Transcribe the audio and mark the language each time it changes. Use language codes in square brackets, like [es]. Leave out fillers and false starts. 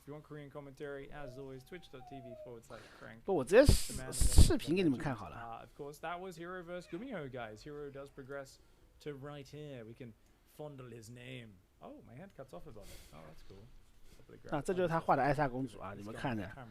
[en] If you want Korean commentary, as always, twitch.tv/crank. [zh] 不，我直接视频给你们看好了。 [en] Of course, that was Hero vs. Gumiho, guys. Hero does progress to right here. We can fondle his name. Oh, my hand cuts off above it. Oh, that's cool. [zh] 啊，这就是他画的艾莎公主啊，你们看着。